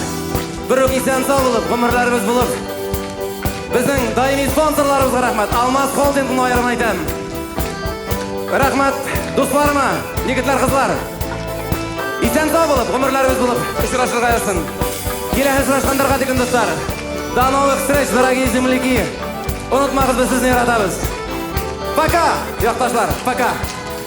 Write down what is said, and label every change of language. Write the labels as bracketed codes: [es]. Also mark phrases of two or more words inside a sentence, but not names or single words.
[tt] Бирүк исән сау булып, гомерләребез булып, безнең даими спонсорларыбызга рәхмәт. Алмаз холдингын аерым әйтәм. Рәхмәт дусларыма, егетләр, кызлар. Исән сау булып, гомерләребез булып, очрашырга язсын. Киләсе очрашкандарга тикен дуслар. [ru] До новых встреч, дорогие земляки. [tt] Онытмагыз, без сезне яратабыз. [ru] Пока, якташлар, пока.